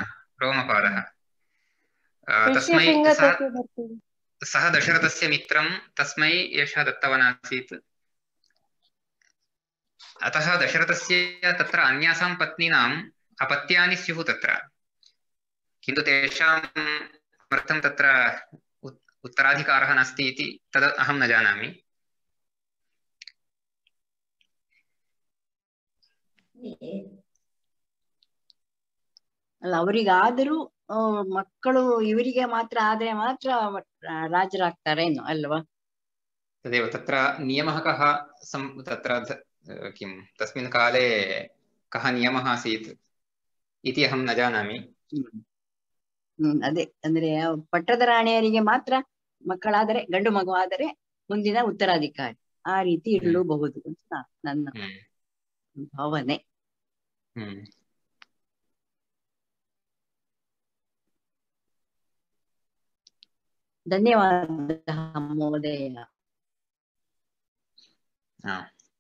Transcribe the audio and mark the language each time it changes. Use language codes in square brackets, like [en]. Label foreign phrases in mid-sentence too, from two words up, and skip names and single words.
[sa] तस्मै सः दशरथस्य मित्रं तस्मै एषः दत्तवान् आसीत्। अतः दशरथस्य तत्र अन्यासां पत्नीनाम् अपत्यानि स्युः तत्र, किन्तु तेषां किमर्थं तत्र उत्तराधिकारः नास्ति इति तद् अहं न जानामि। [kn] ಅಲ್ಲ, ಅವರಿಗಾದರೂ ಮಕ್ಕಳು ಇವರಿಗೆ ಮಾತ್ರ ಆದ್ರೆ ಮಾತ್ರ ರಾಜರಾಗ್ತಾರೇನು ಅಲ್ವಾ? [sa] तदेव तत्र नियमः कः तत्र किं तस्मिन् काले कः नियमः आसीत् इति अहं न जानामि। [kn] ಅದೇ ಅಂದ್ರೆ ಪಟ್ಟದ ರಾಣಿಯರಿಗೆ ಮಾತ್ರ ಮಕ್ಕಳಾದರೆ, ಗಂಡು ಮಗು ಆದರೆ ಮುಂದಿನ ಉತ್ತರಾಧಿಕಾರಿ ಆ ರೀತಿ ಇರಲೂಬಹುದು ಅಂತ ನನ್ನ ಭಾವನೆ. ಧನ್ಯವಾದ ಮಹೋದಯ.